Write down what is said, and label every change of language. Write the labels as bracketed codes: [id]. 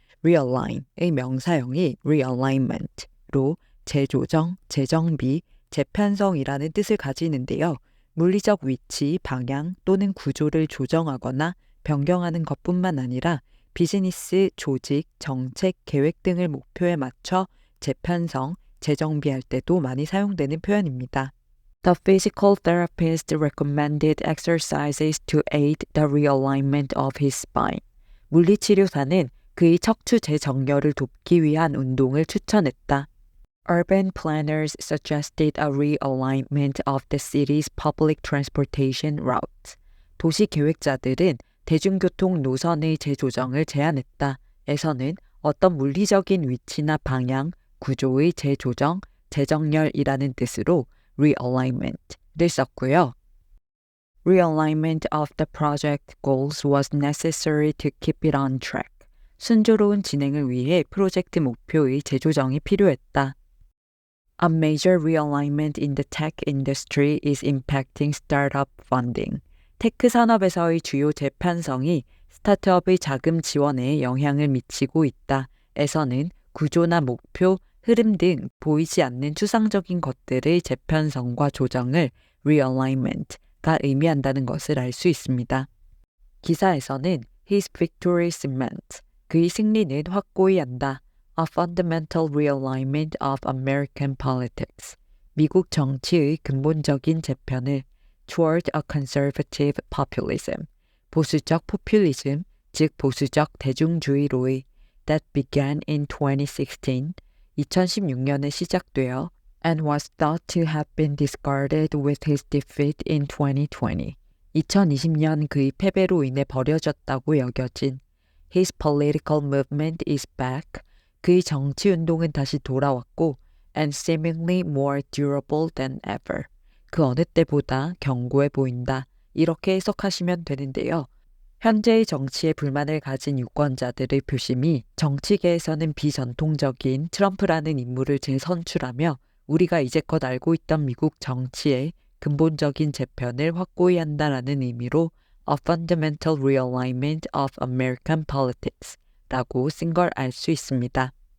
[ko] realign의 명사형이 realignment로 재조정, 재정비, 재편성이라는 뜻을 가지는데요. 물리적 위치, 방향 또는 구조를 조정하거나 변경하는 것뿐만 아니라 비즈니스, 조직, 정책, 계획 등을 목표에 맞춰 재편성, 재정비할 때도 많이 사용되는 표현입니다. [en] The physical therapist recommended exercises to aid the realignment of his spine. [ko] 물리치료사는 그의 척추 재정렬을 돕기 위한 운동을 추천했다. [en] Urban planners suggested a realignment of the city's public transportation routes. [ko] 도시 계획자들은 대중교통 노선의 재조정을 제안했다. 에서는 어떤 물리적인 위치나 방향, 구조의 재조정, 재정렬이라는 뜻으로 realignment를 썼고요. [en] Realignment of the project goals was necessary to keep it on track. [ko] 순조로운 진행을 위해 프로젝트 목표의 재조정이 필요했다. [en] A major realignment in the tech industry is impacting startup funding. [ko] 테크 산업에서의 주요 재편성이 스타트업의 자금 지원에 영향을 미치고 있다. 에서는 구조나 목표, 흐름 등 보이지 않는 추상적인 것들의 재편성과 조정을 realignment가 의미한다는 것을 알 수 있습니다. 기사에서는 [en] His victory cements, [ko] 그의 승리는 확고히 한다. [en] A fundamental realignment of American politics, [ko] 미국 정치의 근본적인 재편을 [en] toward a conservative populism, [ko] 보수적 포퓰리즘, 즉 보수적 대중주의로의 [en] that began in 2016, [ko] 2016년에 시작되어 [en] and was thought to have been discarded with his defeat in 2020. [ko] 2020년 그의 패배로 인해 버려졌다고 여겨진 [en] His political movement is back. [ko] 그의 정치운동은 다시 돌아왔고 [en] and seemingly more durable than ever. [ko] 그 어느 때보다 견고해 보인다. 이렇게 해석하시면 되는데요. 현재의 정치에 불만을 가진 유권자들의 표심이 정치계에서는 비전통적인 트럼프라는 인물을 재선출하며 우리가 이제껏 알고 있던 미국 정치의 근본적인 재편을 확고히 한다라는 의미로 [en] A fundamental realignment of American politics [ko] 라고 쓴 걸 알 수 있습니다.